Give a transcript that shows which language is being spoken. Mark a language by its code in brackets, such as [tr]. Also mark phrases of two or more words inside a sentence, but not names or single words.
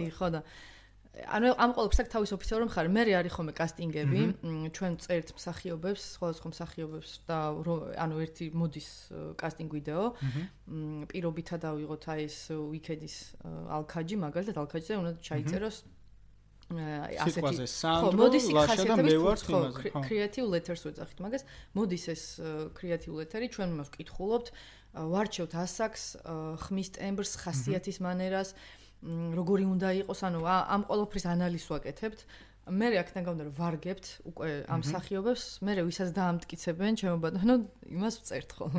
[ka] კი, ხო და ანუ ამ ყოველს აქ თავის ოფიციალურ მხარე, მე არის ხოლმე კასტინგები, ჩვენ წერთ მსახიობებს, სხვადასხვა მსახიობებს და ანუ ერთი მოდის კასტინგ ვიდეო. პირობითად ავიღოთ აი ეს Wicked-ის ალქაჯი, მაგალითად ალქაჯზე უნდა ჩაიწეროს ასეთი ხო მოდის იქ და მე ვარ თემაზე ხო [en] creative letters [ka] ვეძახით მაგას მოდის ეს [en] creative letter- [ka] ი ჩვენ მას ვკითხულობთ ვარჩევთ ასაკს ხმის ტემბრს ხასიათის მანერას როგორი უნდა იყოს ანუ ამ ყოველფრის ანალიზს ვაკეთებთ მე აქედან გამომდინარე რომ ვარგებთ უკვე ამ მსახიობებს მე ვისაც დაამტკიცებენ ჩემო ბატონო იმას ვწერთ ხოლმე